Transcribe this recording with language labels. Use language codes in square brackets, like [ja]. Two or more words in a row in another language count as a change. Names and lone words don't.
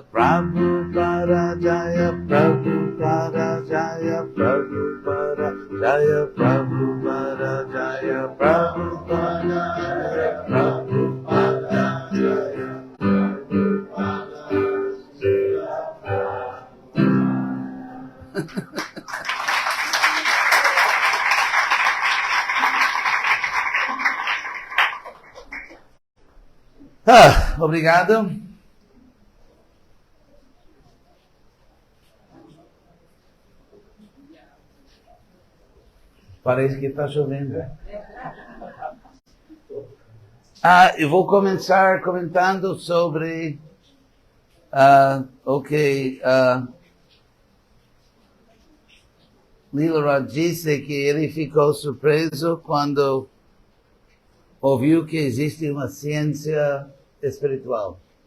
[sa] Prabhupada, Jaya Prabhupada, Jaya Prabhupada, Jaya Prabhupada, Jaya Prabhupada, Jaya Prabhupada, Jaya Prabhupada, Srila Prabhupada. [pt] Obrigado. Parece que está chovendo. Eu vou começar comentando sobre o que Lila disse, que ele ficou surpreso quando ouviu que existe uma ciência espiritual.